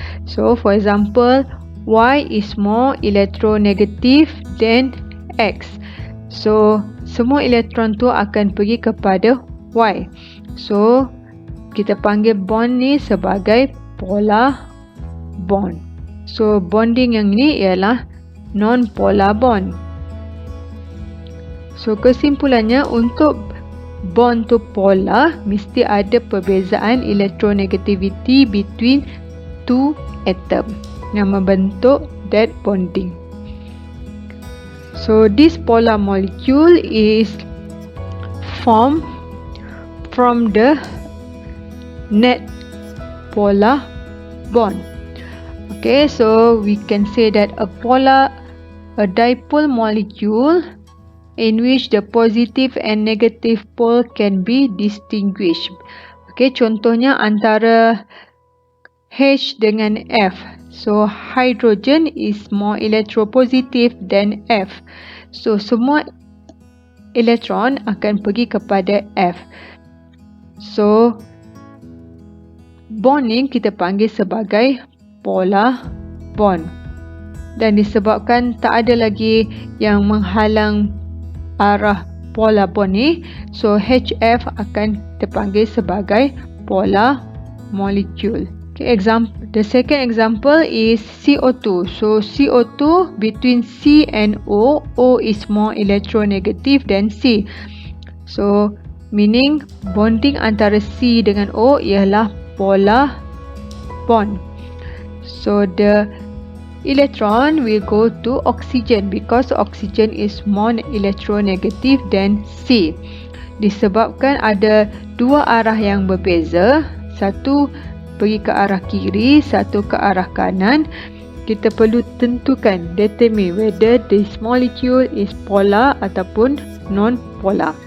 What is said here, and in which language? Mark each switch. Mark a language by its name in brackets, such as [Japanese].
[English] So for example, Y is more electronegative than X. [Malay] So semua elektron tu akan pergi kepada Y. So kita panggil bond ni sebagai polar bond. So bonding yang ni ialah non-polar bond. So kesimpulannya, untuk bond to polar mesti ada perbezaan electronegativity [English] between 2 atom [Malay] yang membentuk that bonding. [English] So this polar molecule is formed from the net polar bond. Okay, so we can say that a dipole molecule in which the positive and negative pole can be distinguished. [Malay] Okay, contohnya antara H dengan F. [English] So hydrogen is more electropositive than F. [Malay] So semua elektron akan pergi kepada F. So bond ni kita panggil sebagai polar bond. Dan disebabkan tak ada lagi yang menghalang arah polar bond ni, so HF akan terpanggil sebagai polar molecule. [English] Okay, the second example is CO2. So CO2 between C and O is more electronegative than C. So meaning [Malay] bonding antara C dengan O ialah polar bond. [English] So the electron will go to oxygen because oxygen is more electronegative than C. [Malay] Disebabkan ada dua arah yang berbeza, satu pergi ke arah kiri, satu ke arah kanan, kita perlu tentukan, [English] determine whether this molecule is polar ataupun [Malay] non-polar.